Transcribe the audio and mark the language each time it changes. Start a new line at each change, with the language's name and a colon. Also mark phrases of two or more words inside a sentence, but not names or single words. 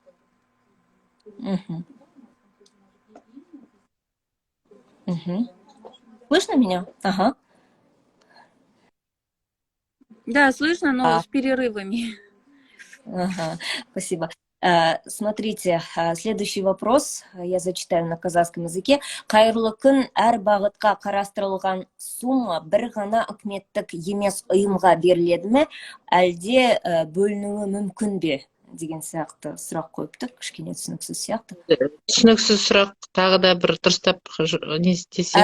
Russian: Слышно меня? Ага. Да, слышно, но с перерывами. Ага, спасибо. Смотрите, следующий вопрос, я зачитаю на казахском языке.
Kazakh: Қайырлы күн, әр бағытқа қарастырылған сумма бір ғана үкіметтік емес ұйымға беріледі ме, әлде бөлінуі мүмкін бе? Деген сияқты сұрақ қойыпты, кішкене түсініксіз сияқты. Түсініксіз сұрақ, тағы да бір дұрыстап не істесем.